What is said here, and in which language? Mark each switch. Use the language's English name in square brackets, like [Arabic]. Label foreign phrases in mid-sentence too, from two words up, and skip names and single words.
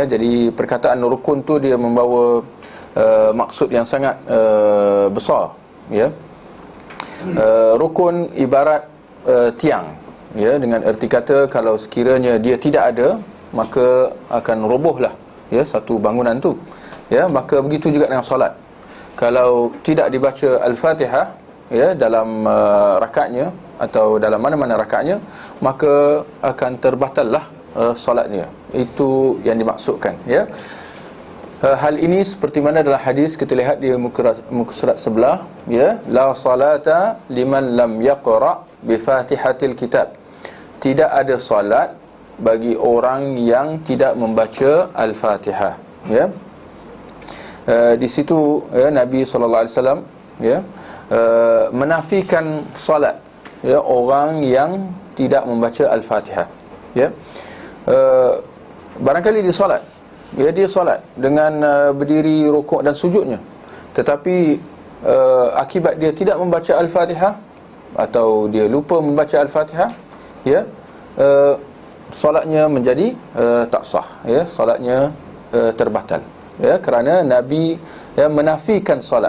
[Malay] Jadi perkataan rukun tu dia membawa maksud yang sangat besar ya. Rukun ibarat tiang ya, dengan erti kata kalau sekiranya dia tidak ada maka akan robohlah ya satu bangunan tu ya. Maka begitu juga dengan solat, kalau tidak dibaca Al-Fatihah ya dalam rakaatnya atau dalam mana-mana rakaatnya, maka akan terbatallah solatnya. Itu yang dimaksudkan ya. Hal ini seperti mana dalam hadis kita lihat di muka surat sebelah ya, [Arabic] لا صلاة لمن لم يقرأ بفاتحة الكتاب. [Malay] Tidak ada solat bagi orang yang tidak membaca Al-Fatihah ya. Di situ ya, Nabi [Arabic] صلى الله عليه وسلم [Malay] ya menafikan solat ya orang yang tidak membaca Al-Fatihah ya. Barangkali dia solat ya, dia solat dengan berdiri, rukuk dan sujudnya, tetapi akibat dia tidak membaca Al-Fatihah atau dia lupa membaca Al-Fatihah ya, solatnya menjadi tak sah ya, solatnya terbatal ya, kerana Nabi ya menafikan solat.